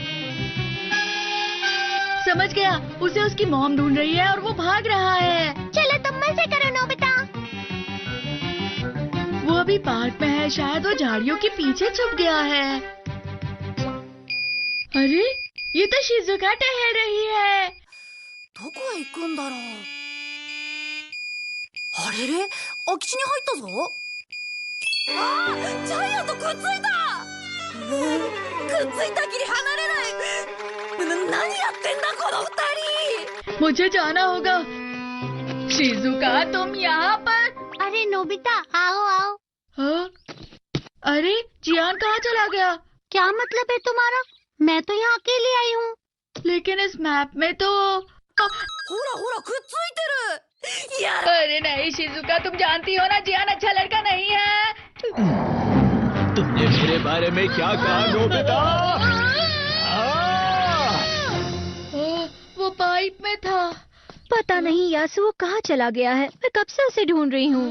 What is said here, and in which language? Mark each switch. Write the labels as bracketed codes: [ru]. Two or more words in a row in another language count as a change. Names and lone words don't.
[hi] समझ गया, उसे उसकी मॉम ढूंढ रही है और वो भाग रहा है। चलो तुम मजे करो नोबिता। वो अभी पार्क में है, शायद वो झाड़ियों के पीछे छुप गया है। अरे ये तो शिजुका टहल रही है। [ja] どこへ行くんだろう。あれれ、空き地に入ったぞ。あー、ジャイアンとくっついた。くっついたきり離れない。何やってんだこの2人。 [hi] मुझे जाना होगा। शिजुका तुम यहाँ पर? अरे नोबिता आओ आओ। हाँ? अरे जियान कहाँ चला गया? क्या मतलब है तुम्हारा? मैं तो यहाँ अकेली आई हूँ। लेकिन इस मैप में तो [ja] ほらほらくっついてる。やだ。 [hi] अरे नहीं शिजुका, तुम जानती हो ना जियान अच्छा लड़का नहीं है। तुमने मेरे बारे में क्या कहा नोबिता? वो पाइप में था। पता नहीं यासु वो कहाँ चला गया है। मैं कब से उसे ढूंढ रही हूँ।